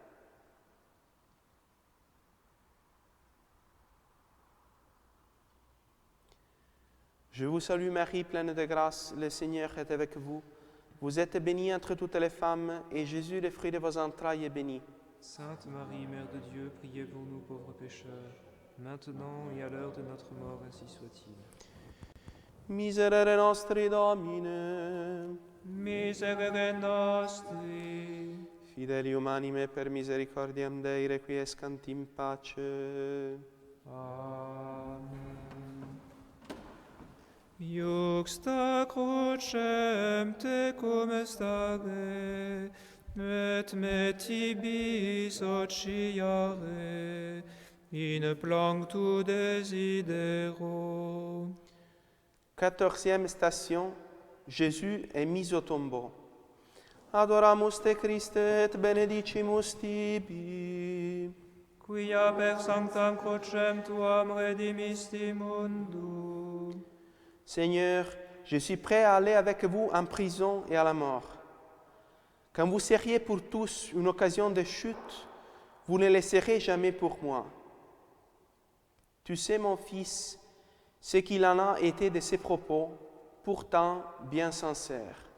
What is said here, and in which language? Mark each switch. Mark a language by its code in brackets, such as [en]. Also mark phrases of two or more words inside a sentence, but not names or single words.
[fr] Je vous salue Marie, pleine de grâce, le Seigneur est avec vous. Vous êtes bénie entre toutes les femmes, et Jésus, le fruit de vos entrailles, est béni. Sainte Marie, Mère de Dieu, priez pour nous pauvres pécheurs, maintenant et à l'heure de notre mort, ainsi soit-il. [la] Miserere nostri Domine, Miserere nostri, fidelium anime per misericordiam Dei requiescant in pace. Amen. Iuxta crucem tecum stare, et me tibis ociare, in planctu desidero. [fr] 14e station, Jésus est mis au tombeau. [la] Adoramus te Christe et benedicimus tibi. Quia per sanctam crucem tuam redimisti mundum. [fr] Seigneur, je suis prêt à aller avec vous en prison et à la mort. Quand vous seriez pour tous une occasion de chute, vous ne laisserez jamais pour moi. Tu sais, mon fils, ce qu'il en a été de ses propos, pourtant bien sincères.